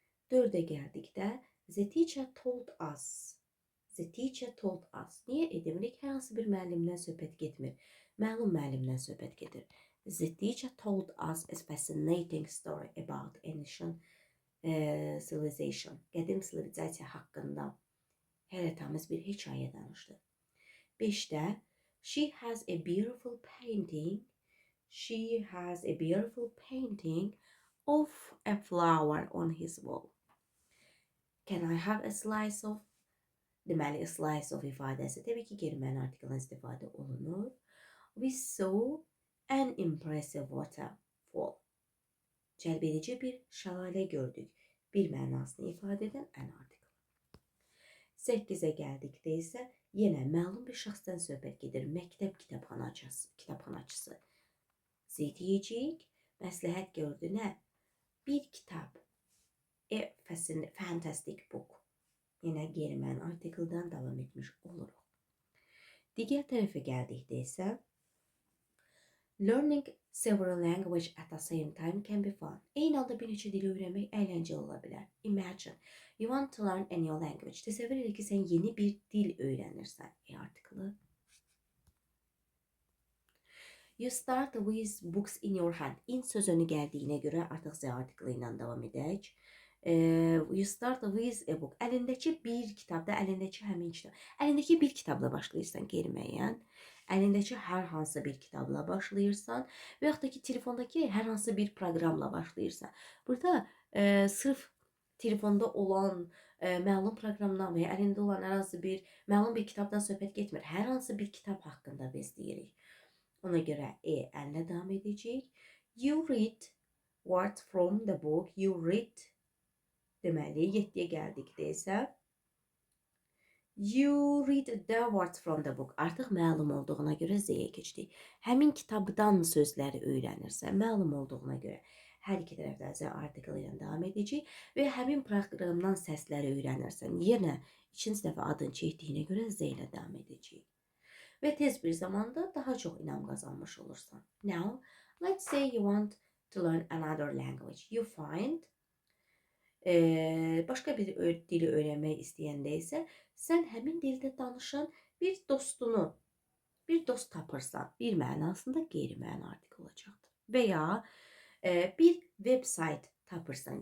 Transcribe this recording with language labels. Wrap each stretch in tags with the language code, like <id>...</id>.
<az>Dördə gəldikdə</az> <en>the teacher told us. The teacher told us.</en> <az>Niyə edimirik? Hər hansı bir müəllimdən söhbət getmir. Məlum müəllimdən söhbət gedir.</az> <en>The teacher told us a fascinating story about ancient civilization.</en> <az>Qədim sivilizasiya haqqında heyrətamiz bir hekayə danışdı.</az> <en>5-də she has a beautiful painting. She has a beautiful painting of a flower on his wall. Can I have a slice of?</en> <az>Deməli, a slice of ifadəsi təbii ki, qeyri-müəyyən artikldan istifadə olunur.</az> <en>We saw an impressive waterfall.</en> <az>Cəlb edici bir şəlalə gördük. Bir mənasını ifadə edən an artiklı. 8-ə gəldikdə isə yenə məlum bir şəxsdən söhbət gedir. Məktəb kitabxanaçısı. Z deyəcəyik. Məsləhət gördü nə? Bir kitab.</az> <en>A fantastic book.</en> <az>Yenə qeyri-müəyyən artikldan davam etmiş oluruq. Digər tərəfə gəldikdə isə</az> <en>learning several languages at the same time can be fun.</en> <az>Eyni anda bir neçə dili öyrənmək əyləncəli ola bilər.</az> <en>Imagine you want to learn a new language.</en> <az>Təsəvvür elə ki, sən yeni bir dil öyrənirsən. Artiklı.</az> <en>You start with books in your hand.</en> <az>In sözünü gəldiyinə görə artıq z artiklı ilə davam edək.</az> <en>You start with a book.</en> <az>Əlindəki bir kitabda, əlindəki həmin kitab. Əlindəki bir kitabla başlayırsan qeyri-müəyyən. Əlindəki hər hansı bir kitabla başlayırsan və yaxud da ki, telefondakı hər hansı bir proqramla başlayırsan. Burada sırf telefonda olan məlum proqramdan və ya əlində olan hər hansı bir məlum bir kitabdan söhbət getmir. Hər hansı bir kitab haqqında biz deyirik. Ona görə əllə davam edəcəyik.</az> <en>You read words from the book you read.</en> <az>Deməli, 7-yə gəldikdə isə</az> <en>you read the words from the book.</en> <az>Artıq məlum olduğuna görə Z-yə keçdik. Həmin kitabdan sözləri öyrənirsən, məlum olduğuna görə. Hər iki tərəfdə Z article ilə davam edəcək və həmin proqramdan səsləri öyrənirsən. Yenə ikinci dəfə adın çəkdiyinə görə Z ilə davam edəcək. Və tez bir zamanda daha çox inam qazanmış olursan.</az> <en>Now, let's say you want to learn another language. You find</en> <az>başqa bir dili öyrənmək istəyəndə isə sən həmin dildə danışan bir dost tapırsan. Bir mənasında qeyri-məna artikel olacaqdır. Və ya bir website tapırsan.</az>